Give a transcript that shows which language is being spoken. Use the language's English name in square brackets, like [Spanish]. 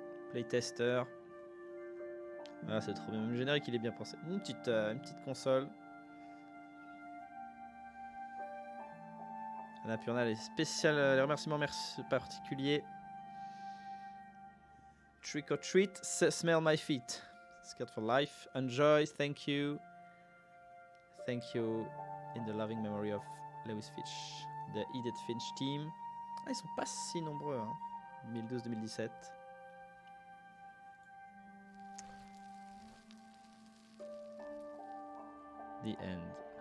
[French] Playtester. Ah, c'est trop bien, même le générique il est bien pensé. Une petite console. Là, puis on a les spéciales, les remerciements particuliers. [English] Trick or treat, smell my feet. Scared for life. Enjoy, thank you. Thank you in the loving memory of Lewis Finch. The Edith Finch team. [French] Ah, ils sont pas si nombreux, hein. 2012-2017. [English] The end.